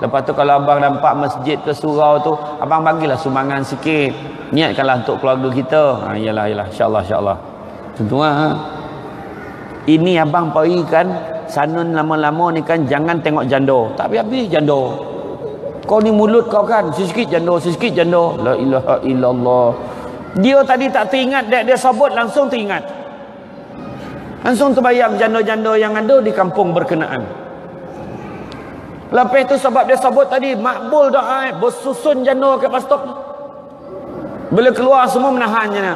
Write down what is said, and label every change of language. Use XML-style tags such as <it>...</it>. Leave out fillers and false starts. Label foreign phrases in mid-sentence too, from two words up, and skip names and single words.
<ms>Lepas tu kalau abang nampak masjid ke surau tu, abang bagilah sumbangan sikit. Niatkanlah untuk keluarga kita. Yalah insya-Allah. Tentu Ini abang pergi kan sanun lama-lama ni kan, jangan tengok janda. Tak habis janda. Kau ni mulut kau kan sikit janda.</ms> <ar>La ilaha illallah.</ar> <ms>Dia tadi tak teringat, dia sabut langsung teringat. Langsung terbayang janda-janda yang ada di kampung berkenaan. Lepas itu sebab dia sabut tadi, makbul doa, bersusun janda kat</ms> <en>bus stop.</en> <ms>Bila keluar semua menahannya.</ms>